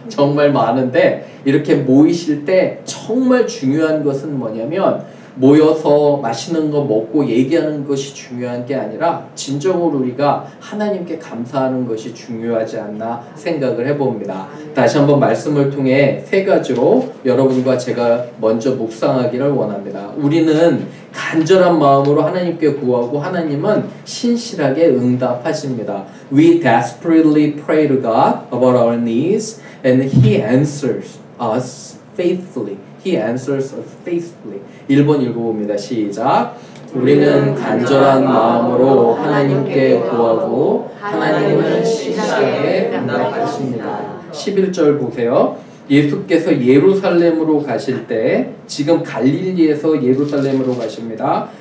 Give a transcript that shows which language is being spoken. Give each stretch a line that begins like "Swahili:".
Korean: 정말 많은데 이렇게 모이실 때 정말 중요한 것은 뭐냐면 모여서 맛있는 거 먹고 얘기하는 것이 중요한 게 아니라 진정으로 우리가 하나님께 감사하는 것이 중요하지 않나 생각을 해봅니다. 다시 한번 말씀을 통해 세 가지로 여러분과 제가 먼저 묵상하기를 원합니다. 우리는 간절한 마음으로 하나님께 구하고 하나님은 신실하게 응답하십니다.
English: We desperately pray to God about our needs and He answers us faithfully. He answers us faithfully.
Korean: 1번 읽어봅니다. 시작. 우리는 간절한 마음으로 하나님께 구하고 하나님은 신실하게 응답하십니다. 11절 보세요. 예수께서 예루살렘으로 가실 때 지금 갈릴리에서 예루살렘으로 가십니다.